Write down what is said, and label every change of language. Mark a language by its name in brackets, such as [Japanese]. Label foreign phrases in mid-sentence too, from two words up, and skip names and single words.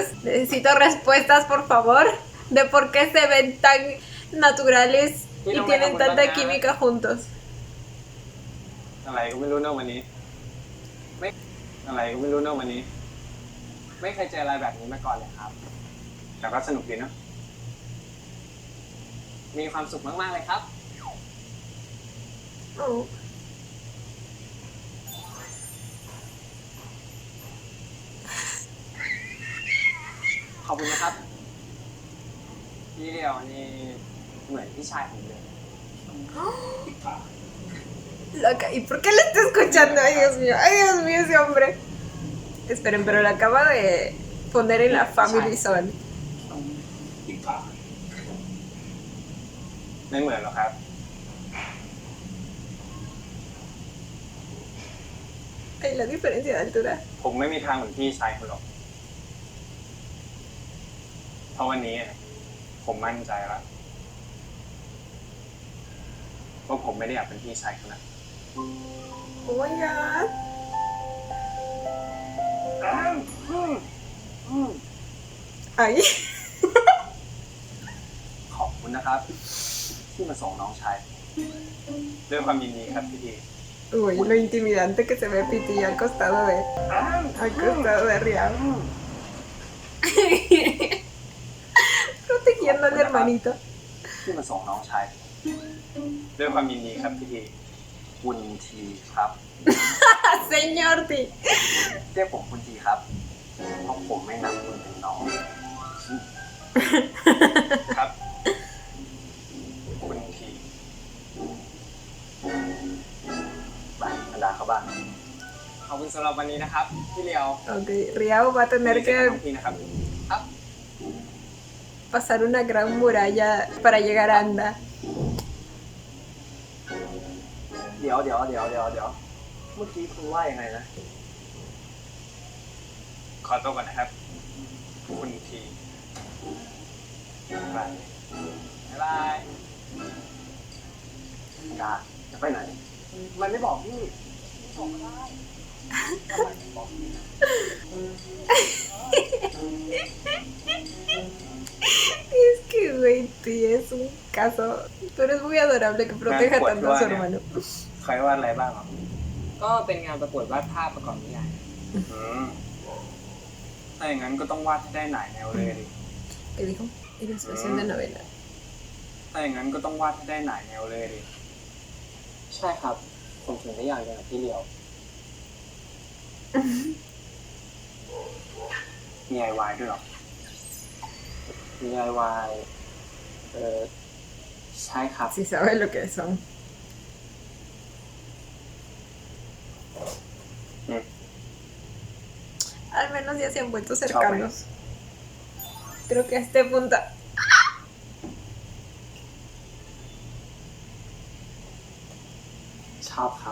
[Spanish] Necesito respuestas, por favor, de por qué se ven tan naturales y tienen tanta química juntos. [Thai] อะไรก็ไม่รู้เนอะวันนี้ อะไรก็ไม่รู้เนอะวันนี้ ไม่เคยเจออะไรแบบนี้มาก่อนเลยครับ แต่ก็สนุกดีเนอะ มีความสุขมากๆเลยครับ Oh. ขอบคุณนะครับ พี่เดียวนี่เหมือนพี่ชายผมเลย [Spanish] Loca, ¿y por qué le está escuchando? Ay, Dios mío, ese hombre. Esperen, pero lo acaba de poner en la [English] Family Zone. [Thai] ไม่เหมือนหรอกครับ [Spanish] Ay, la diferencia de altura. [Thai] ผมไม่มีทางเหมือนพี่ชายคุณหรอก เพราะวันนี้ผมมั่นใจแล้วว่าผมไม่ได้อยากเป็นพี่ชายคุณนะ [English] Oh my god. [Spanish] Ay. [Thai] ขอบคุณนะครับ ที่มาส่งน้องชาย ด้วยความยินดีครับพี่ดี [Spanish] Uy, lo intimidante que se ve Piti al costado de Rian. Protegiendo al hermanito. [Thai] ที่มาส่งน้องชาย ด้วยความยินดีครับพี่ดีคุณทีครับ [Spanish] Señor T. [Thai] เรียกผมคุณทีครับเพราะผมไม่นับคุณเป็นน้อง ครับ คุณที ไปอันดาเข้าบ้าน ขอบคุณสำหรับวันนี้นะครับ พี่เดียว [Spanish] Ok, Riao va a tener [Thai] น้อง [Spanish] que [Thai] ทีนะครับ [Spanish] pasar una gran muralla para llegar a Anda. [Thai] เดี๋ยว เมื่อกี้คุณว่ายังไงนะ ขอตัวก่อนนะครับ คุณทีไป บ๊ายบาย กาจะไปไหน มันไม่บอกพี่ [Spanish] Es que, güey, T es un caso. Pero es muy adorable que proteja tanto a su hermano. [Thai] ใครวาดอะไรบ้างเหรอ ก็เป็นงานประกวดวาดภาพประกอบนิยาย ถ้าอย่างนั้นก็ต้องวาดให้ได้หลายแนวเลยดิ [Spanish] ¿Qué dijo? Ilustración de novela. [Thai] ถ้าอย่างนั้นก็ต้องวาดให้ได้หลายแนวเลยดิ ใช่ครับ ผมถึงได้อยากเรียนกับพี่เลียว มีไอวายด้วยเหรอ DIY ใช่ครับ [Spanish] Si sabe lo que son. Al menos ya se han vuelto cercanos. Creo que a este punto... [Thai] ชอบครับ